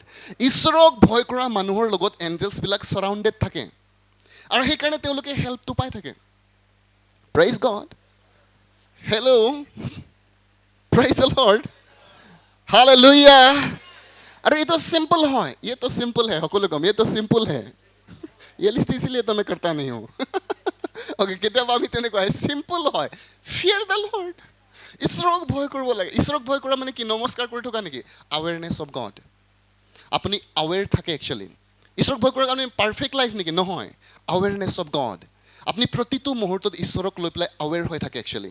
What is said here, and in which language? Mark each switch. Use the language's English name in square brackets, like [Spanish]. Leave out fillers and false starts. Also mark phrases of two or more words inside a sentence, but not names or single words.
[Assamese] ঈশ্বৰক ভয় কৰা মানুহৰ লগত এঞ্জেলছবিলাক চাৰাউণ্ডেড থাকে, আৰু সেইকাৰণে তেওঁলোকে হেল্পটো পাই থাকে। [English] Praise God. Hello, praise the Lord, hallelujah. [Assamese] আৰু এইটো চিম্পল হয়, এইটো চিম্পল হে, সকলো কম এইটো চিম্পল হে। [Hindi] ये लिस्ट इसीलिए तो मैं करता नहीं हूँ। ओके, [Assamese] কেতিয়াবা আমি তেনেকুৱা চিম্পল হয়। [English] fear the Lord. [Assamese] ঈশ্বৰক ভয় কৰিব লাগে। ঈশ্বৰক ভয় কৰা মানে কি? নমস্কাৰ কৰি থকা নেকি? [English] awareness of God. [Assamese] আপুনি আৱেৰ থাকে একচুৱেলি। ঈশ্বৰক ভয় কৰাৰ কাৰণে পাৰফেক্ট লাইফ নেকি? নহয়, [English] awareness of God. [Assamese] আপুনি প্ৰতিটো মুহূৰ্তত ঈশ্বৰক লৈ পেলাই আৱেৰ হৈ থাকে একচুৱেলি।